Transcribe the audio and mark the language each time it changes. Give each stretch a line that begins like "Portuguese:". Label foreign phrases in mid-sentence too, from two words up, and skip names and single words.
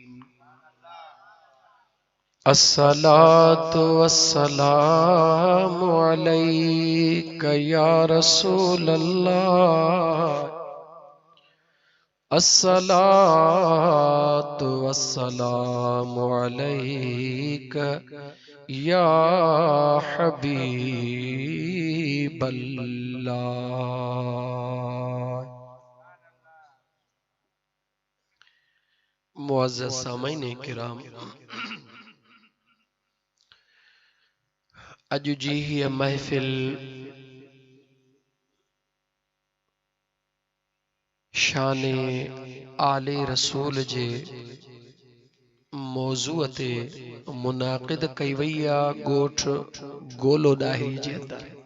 Arabic: الصلاة والسلام عليك يا رسول الله. الصلاة والسلام عليك يا حبيب الله.
Sindhi: मुअज़्ज़ज़ सामईन किराम, अॼु जी हीअ महफ़िल शाने आले रसूल जे मौज़ूअ ते मुनाक़िद कई वई आहे ॻोठ गोलो ॾाही जे अंदर।